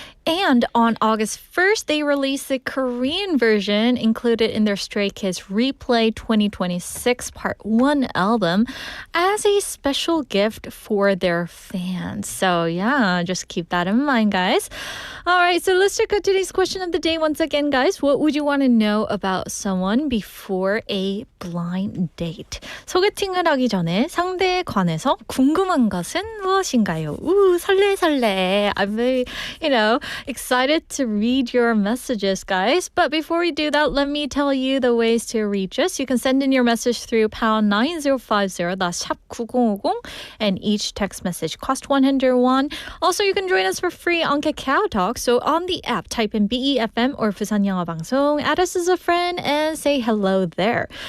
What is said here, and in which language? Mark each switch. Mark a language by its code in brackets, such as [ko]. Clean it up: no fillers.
[en] And on August 1st, they released the Korean version included in their Stray Kids Replay 2026 Part 1 album as a special gift for their fans. So yeah, just keep that in mind, guys. All right, so let's check out today's question of the day once again, guys. What would you want to know about someone before a blind date? [ko] 소개팅을 하기 전에 상대에 관해서 궁금한 것은 무엇인가요? 설레. [en] I'm very, excited to read your messages, guys. But before we do that, let me tell you the ways to reach us. You can send in your message through pound 9050, that's 샵 9050, and each text message costs 101. Also, you can join us for free on Kakao Talk. So on the app, type in BEFM or 부산영어방송, add us as a friend, and say hello there.